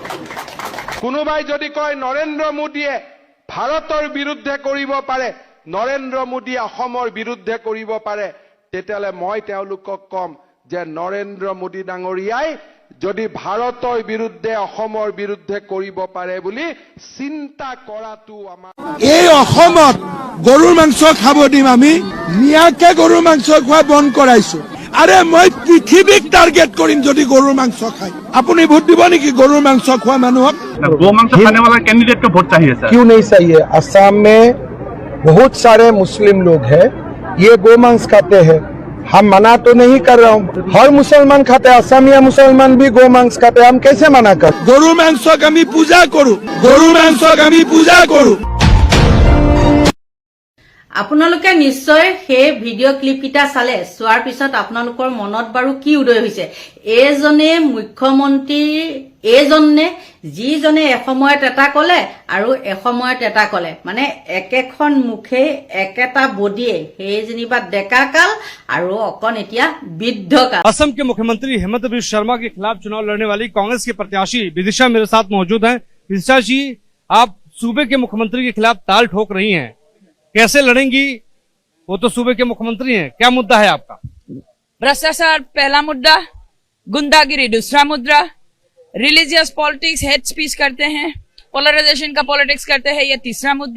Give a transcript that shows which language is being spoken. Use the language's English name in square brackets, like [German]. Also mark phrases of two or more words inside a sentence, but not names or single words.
[Assamese] কোনোবাই যদি কয় নৰেন্দ্ৰ মোদীয়ে ভাৰতৰ বিৰুদ্ধে কৰিব পাৰে, নৰেন্দ্ৰ মোদীয়ে অসমৰ বিৰুদ্ধে কৰিব পাৰে, তেতিয়াহ'লে মই তেওঁলোকক কম যে নৰেন্দ্ৰ মোদী ডাঙৰীয়াই যদি ভাৰতৰ বিৰুদ্ধে অসমৰ বিৰুদ্ধে কৰিব পাৰে বুলি চিন্তা কৰাটো আমাৰ। এই অসমত গৰুৰ মাংস খাব দিম আমি, মিয়াকে গৰুৰ মাংস খোৱা বন্ধ কৰাইছো। আৰে মই পৃথিৱীক টাৰ্গেট কৰিম যদি গৰুৰ মাংস খায়। আপুনি ভোট দিব নেকি গৰুৰ মাংস খোৱা মানুহক? [Hindi] गौ मांस खाने वाला कैंडिडेट को वोट चाहिए सर। क्यों नहीं चाहिए? असम में बहुत सारे मुस्लिम लोग हैं, ये गौ मांस खाते हैं। हम मना तो नहीं कर रहा हूँ, हर मुसलमान खाते हैं, असमिया मुसलमान भी गौ मांस खाते हैं, हम कैसे मना कर? [Assamese] গৰুৰ মাংসক আমি পূজা কৰো, গৰুৰ মাংসক আমি পূজা কৰো। আপোনালোকে নিশ্চয় সেই ভিডিঅ' ক্লিপকেইটা চালে, চোৱাৰ পিছত আপোনালোকৰ মনত বাৰু কি উদয় হৈছে? এইজনে মুখ্যমন্ত্ৰী, এইজনে যিজনে এসময়ত এটা কলে আৰু এসময়ত এটা কলে, মানে একেখন মুখে একেটা বডিয়ে, সেই যেনিবা ডেকা কাল আৰু অকণ এতিয়া বৃদ্ধ কাল। [Hindi] असम के मुख्यमंत्री हेमंत बिस्वा शर्मा के खिलाफ चुनाव लड़ने वाली कांग्रेस के प्रत्याशी विदिशा मेरे साथ मौजूद हैं। विदिशा जी, आप सूबे के मुख्यमंत्री के खिलाफ ताल ठोक रही हैं, कैसे लड़ेंगी? वो तो सूबे के मुख्यमंत्री हैं, क्या मुद्दा है आपका? भ्रष्टाचार पहला मुद्दा, गुंडागिरी दूसरा मुद्दा, [English] religious politics, hate speech [Hindi] करते हैं, पोलराइजेशन का पॉलिटिक्स करते हैं, ये तीसरा मुद्दा।